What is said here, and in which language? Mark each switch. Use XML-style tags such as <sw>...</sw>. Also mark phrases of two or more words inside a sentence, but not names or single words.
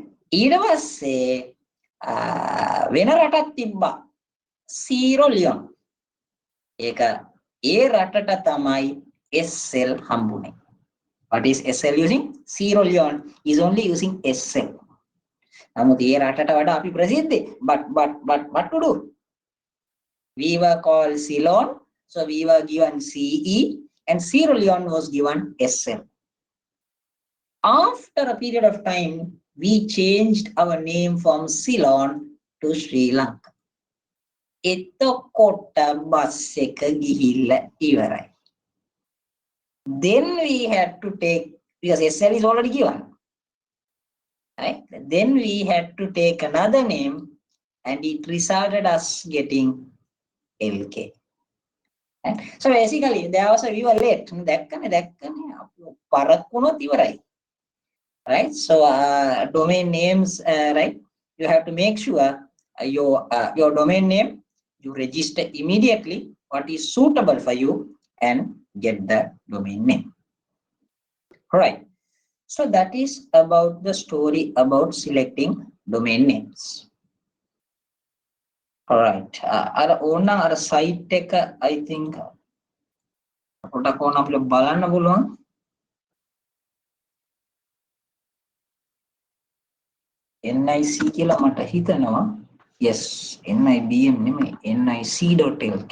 <si>ඊට පස්සේ වෙන රටක් තිබ්බා. Sierra Leone. ඒක ඒ රටට තමයි SL හම්බුනේ.</si> <en>What is SL using? Sierra Leone is only using SL. නමුත් ඒ රටට වඩා අපි ප්‍රසිද්ධයි. But what to do? We were called Ceylon, so we were given CE, and Sierra Leone was given SL. After a period of time, we changed our name from Ceylon to Sri Lanka.</en> <si>එතකොට බස් එක ගිහිල්ලා ඉවරයි.</si> <en>Then we had to take, because SL is already given, right? Then we had to take another name, and it resulted us getting LK. Right? So basically, there was we were late.</en> <si>දැක්කනේ පරක්කුණොත් ඉවරයි.</si> <en>Right? So domain names, right? You have to make sure your domain name, you register immediately what is suitable for you and get the domain name. All right. So that is about the story about selecting domain names. All right. Our site tech, I think</en> <si>පොඩක් ඕන අපිට බලන්න පුළුවන්. NIC කියලා මට හිතනවා. Yes, NIBM නෙමෙයි, nic.lk.</si>